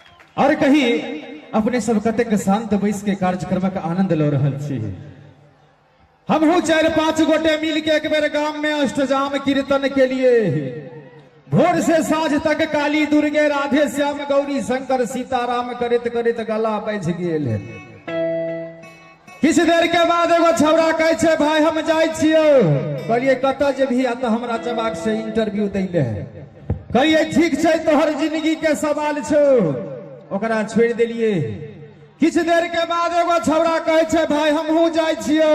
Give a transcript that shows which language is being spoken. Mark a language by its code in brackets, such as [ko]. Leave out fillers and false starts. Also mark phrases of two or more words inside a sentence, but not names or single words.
[mai] और कहीं अपने सब कतेक शांत बैस के कार्यक्रमक आनंद लो रहल छी। हम 4-5 गोटे मिल के एक बेर गांव में अष्टजाम कीर्तन के लिए भोर से साँझ तक काली दुर्गे राधे श्याम गौरी शंकर सीताराम करत करत गला बैठ गेल। किछ देर के बाद एगो छौड़ा कहे छे भाई हम जाय छियो। कहलिए कत जेभी आ त हमरा जवाब से इंटरव्यू दैले। कहलिए ठीक छे तोहर जिंदगी के सवाल छो। ओकरा छोड़ देलिए। किछ देर के बाद एगो छौड़ा कहे छे भाई हमहू जाय छियो।